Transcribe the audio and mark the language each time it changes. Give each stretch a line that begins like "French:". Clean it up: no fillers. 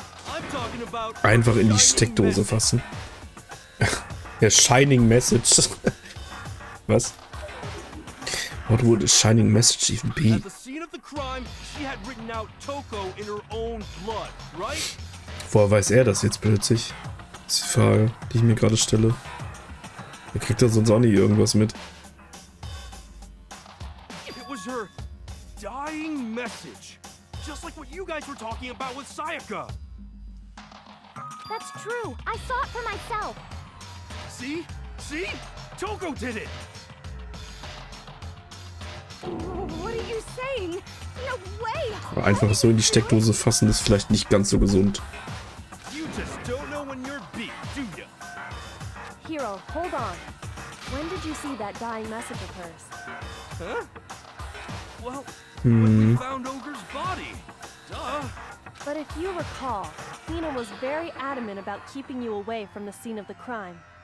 English: I'm talking about
German: Einfach in die
English: shining
German: Steckdose
English: message.
German: fassen. Der Shining Message. Was?
English: What would a Shining Message even be? At the scene of the crime, she had written out Toko in her own blood, right?
German: Woher weiß er das jetzt plötzlich? Das ist die Frage, die ich mir gerade stelle. Er kriegt da sonst auch nie irgendwas mit.
English: It was her dying message. Just like what you guys were talking about with Sayaka. That's true. I saw it for myself. See? See? Toko did it! What are you saying? No way!
German: Einfach so in die Steckdose fassen ist vielleicht nicht ganz so gesund.
English: You just don't know when you're beat, do ya? Hiro, hold on. When did you see that dying message of hers? Huh? Well, when we found Ogre's body. Duh. But if you recall, Hina was very adamant about keeping you away from the scene of the crime.